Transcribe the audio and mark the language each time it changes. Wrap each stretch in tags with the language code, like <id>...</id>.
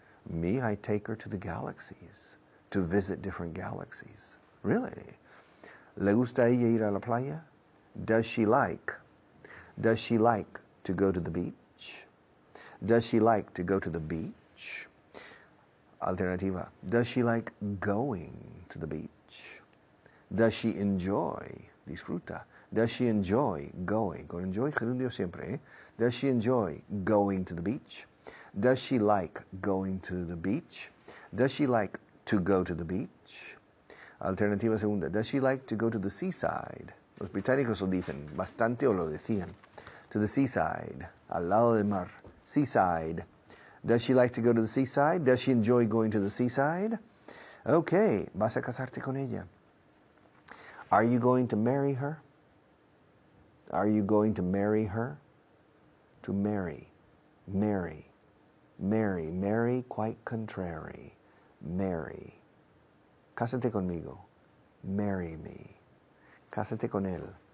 <en>Me, I take her to the galaxies, to visit different galaxies. Really?</en> <es>¿Le gusta a ella ir a la playa?</es> <en>Does she like to go to the beach? Does she like to go to the beach?</en> <es>Alternativa.</es> <en>Does she like going to the beach? Does she enjoy,</en> <es>disfruta?</es> <en>Does she enjoy going?</en> <es>Con enjoy gerundio siempre.</es> <en>Does she enjoy going to the beach? Does she like going to the beach? Does she like to go to the beach?</en> <es>Alternativa segunda.</es> <en>Does she like to go to the seaside?</en> <es>Los británicos lo dicen bastante o lo decían.</es> <en>To the seaside.</en> <es>Al lado del mar.</es> <en>Seaside. Does she like to go to the seaside? Does she enjoy going to the seaside?</en> <es>Okay, vas a casarte con ella.</es> <en>Are you going to marry her? Are you going to marry her? To marry. Marry. Marry. Marry, quite contrary. Marry.</en> <es>Cásate conmigo.</es> <en>Marry me.</en> <es>Cásate con él.</es>